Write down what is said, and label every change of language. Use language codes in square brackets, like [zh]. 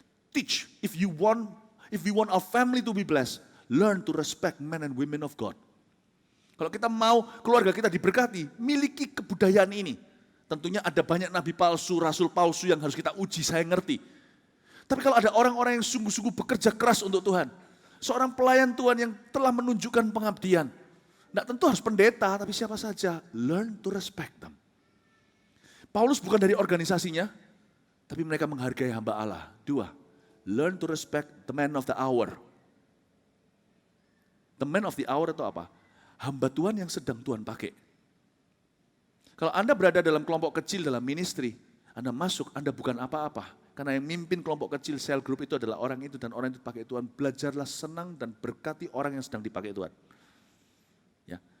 [en] Teach, if we want our family to be blessed, learn to respect men and women of God. [id] Kalau kita mau keluarga kita diberkati, miliki kebudayaan ini. Tentunya ada banyak nabi palsu, rasul palsu yang harus kita uji, saya ngerti. Tapi kalau ada orang-orang yang sungguh-sungguh bekerja keras untuk Tuhan, seorang pelayan Tuhan yang telah menunjukkan pengabdian, tidak tentu harus pendeta, tapi siapa saja, [en] learn to respect them. [id] Paulus bukan dari organisasinya, tapi mereka menghargai hamba Allah. [en] 2, learn to respect the man of the hour. The man of the hour [id] itu apa? Hamba Tuhan yang sedang Tuhan pakai. Kalau Anda berada dalam kelompok kecil dalam ministry, Anda masuk, Anda bukan apa-apa. Karena yang mimpin kelompok kecil sel group itu adalah orang itu dan orang itu dipakai Tuhan. Belajarlah senang dan berkati orang yang sedang dipakai Tuhan. Ya.